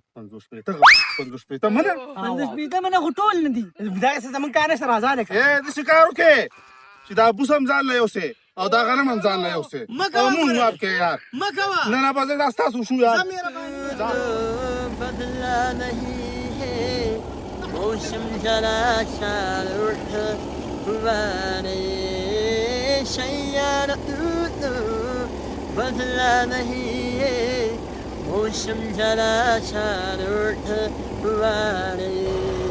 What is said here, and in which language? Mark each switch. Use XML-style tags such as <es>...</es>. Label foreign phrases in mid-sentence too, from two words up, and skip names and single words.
<ps>50 شپېته منه 50 پیته منه خو ټول نه دي دا څه زموږ کار نشته راځه لکه داسې کار وکړې چې دا بوس هم ځان له یوسې او دا غنم هم ځان له یوسې مه کوه او مونږ ګوره. مات کې یار مه کوه نه بس دا ستاسو شو یار</ps> <hi>بدلا नहीं है मौसम जरा सा रूठ वारे शैयार बदला नहीं है मौसम जरा सा रूठ वारे</hi>